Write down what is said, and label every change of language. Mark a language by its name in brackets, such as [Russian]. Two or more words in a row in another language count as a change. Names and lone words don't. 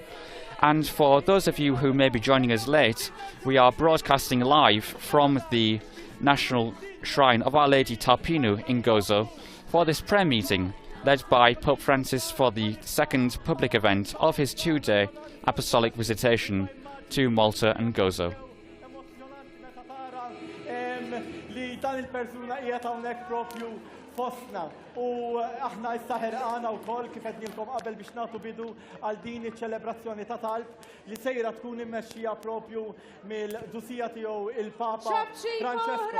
[English] And for those of you who may be joining us late, we are broadcasting live from the National Shrine of Our Lady Tarpinu in Gozo for this prayer meeting led by Pope Francis for the second public event of his two-day Apostolic Visitation to Malta and Gozo. [Maltese] fostna u aħna issa ħerqana wkoll kif qed nilkom qabel biex nagħtu bidu għal din iċ-ċelebrazzjoni ta' talb li sejra tkun immexxija propju mill-dusija tiegħu il-Papa Francesco.